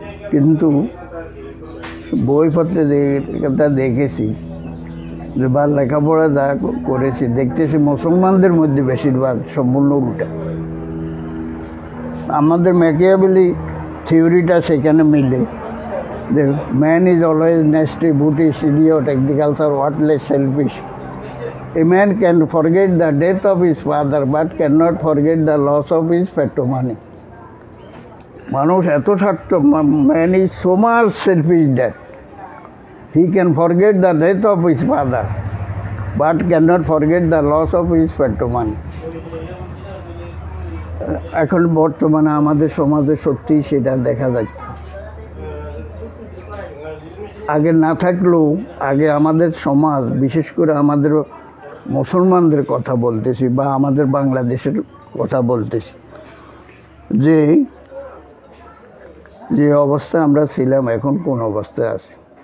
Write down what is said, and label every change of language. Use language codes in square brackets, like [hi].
[bn] কিন্তু বইপত্রে দেখেছি যে বা লেখাপড়া যা করেছি, দেখতেছি মুসলমানদের মধ্যে বেশিরভাগ সম্পূর্ণ উল্টা। আমাদের ম্যাকিয়াভেলি থিওরিটা সেখানে মিলে, [en] the man is always nasty, brutish, idiot, agriculture, worthless, selfish. A man can forget the death of his father but cannot forget the loss of his patrimony. [bn] মানুষ এত স্বার্থ, [en] man is so much selfish that he can forget the death of his father but cannot forget the loss of his patrimony. [bn] এখন বর্তমানে আমাদের সমাজে সত্যি সেটা দেখা যাচ্ছে। আগে না থাকলেও, আগে আমাদের সমাজ, বিশেষ করে আমাদের মুসলমানদের কথা বলতেছি বা আমাদের বাংলাদেশের কথা বলতেছি, যে অবস্থায় আমরা ছিলাম এখন কোন অবস্থায় আছি।